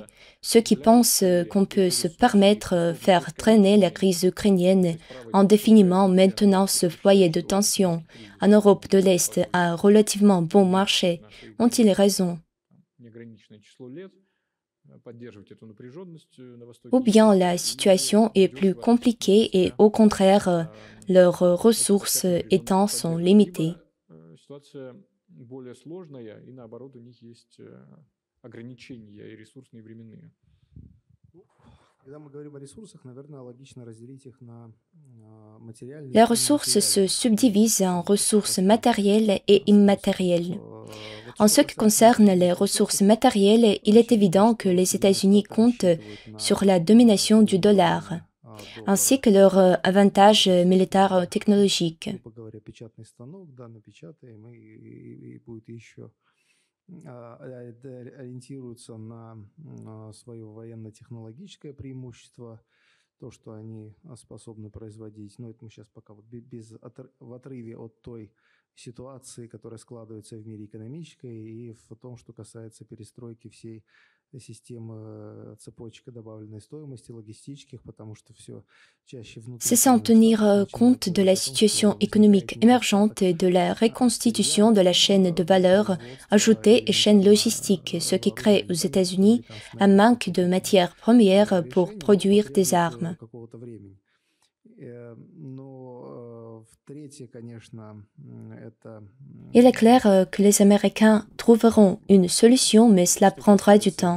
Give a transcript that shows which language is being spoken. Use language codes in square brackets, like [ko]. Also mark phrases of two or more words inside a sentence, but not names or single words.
[fr] Ceux qui pensent qu'on peut se permettre faire traîner la crise ukrainienne indéfiniment maintenant ce foyer de tension en Europe de l'Est à relativement bon marché, ont-ils raison? Ou bien la situation est plus compliquée et au contraire, leurs ressources étant sont limitées. [ru] Более сложная, и наоборот у них есть ограничения и ресурсные, и временные. [fr] Les ressources se subdivisent en ressources matérielles et immatérielles. En ce qui concerne les ressources matérielles, il est évident que les États-Unis comptent sur la domination du dollar, ainsi que leur avantage militaire technologique. [ru] Ориентируются на свое военно-технологическое преимущество, то, что они способны производить. Но это мы сейчас пока вот в отрыве от той ситуации, которая складывается в мире экономической, и в том, что касается перестройки всей системы цепочек добавленной стоимости, логистических, потому что все чаще внутри... [fr] C'est sans tenir compte de la situation économique émergente et de la reconstitution de la chaîne de valeur ajoutée et chaîne logistique, ce qui crée aux États-Unis un manque de matières premières pour produire des armes. Il est clair que les Américains trouveront une solution, mais cela prendra du temps.